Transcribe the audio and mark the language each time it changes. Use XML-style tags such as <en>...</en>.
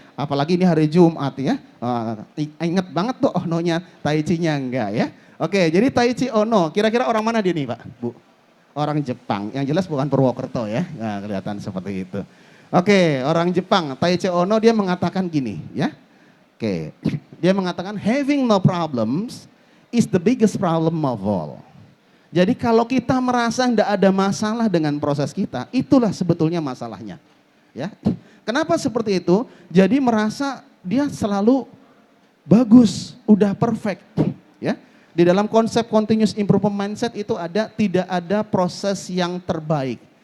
<id>Apalagi ini hari Jumat ya. Ingat banget tuh Ono-nya, Taichinya enggak ya. Oke, jadi Taichi Ono, kira-kira orang mana dia nih Pak? Bu? Orang Jepang, yang jelas bukan Purwokerto ya, nah, kelihatan seperti itu. Oke, orang Jepang, Taichi Ono dia mengatakan gini ya. Oke, dia mengatakan</id> <en>having no problems is the biggest problem of all.</en> <id>Jadi kalau kita merasa tidak ada masalah dengan proses kita, itulah sebetulnya masalahnya. Ya, kenapa seperti itu? Jadi merasa dia selalu bagus, udah perfect, ya. Di dalam konsep continuous improvement mindset itu tidak ada proses yang terbaik.</id>